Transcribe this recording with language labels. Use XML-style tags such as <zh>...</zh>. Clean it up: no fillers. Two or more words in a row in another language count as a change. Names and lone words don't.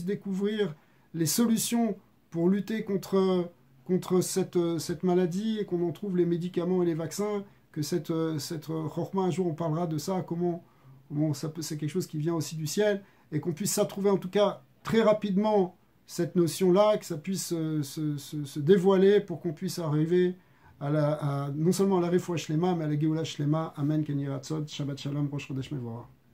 <fr>découvrir les solutions pour lutter contre cette maladie et qu'on en trouve les médicaments et les vaccins, que cette chorma, un jour on parlera de ça, comment c'est quelque chose qui vient aussi du ciel, et qu'on puisse s'attrouver en tout cas très rapidement cette notion-là, que ça puisse se dévoiler pour qu'on puisse arriver non seulement à la</fr> <he>Refoua Shlema,</he> <fr>mais à la</fr> <he>Geoula Shlema. אמן, כן יהי רצון, שבת שלום, ראש חודש מבורך.</he>